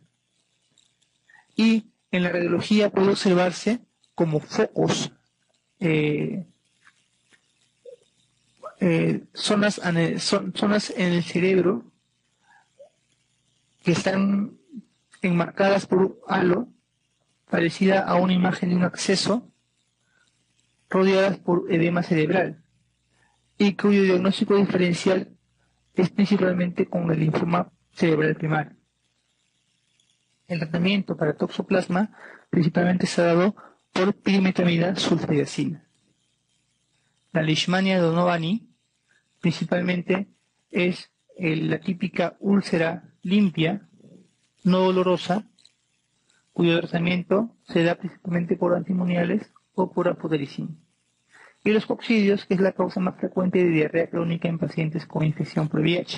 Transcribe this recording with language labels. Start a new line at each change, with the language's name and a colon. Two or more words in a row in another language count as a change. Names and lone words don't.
Spanish: Y en la radiología puede observarse como focos, zonas en el cerebro que están enmarcadas por un halo, parecida a una imagen de un absceso, rodeadas por edema cerebral. y cuyo diagnóstico diferencial es principalmente con el linfoma cerebral primario. El tratamiento para toxoplasma principalmente se ha dado por pirimetamida sulfadiazina. La Leishmania donovani principalmente es la típica úlcera limpia, no dolorosa, cuyo tratamiento se da principalmente por antimoniales o por apotericina. Y los coccidios, que es la causa más frecuente de diarrea crónica en pacientes con infección por VIH.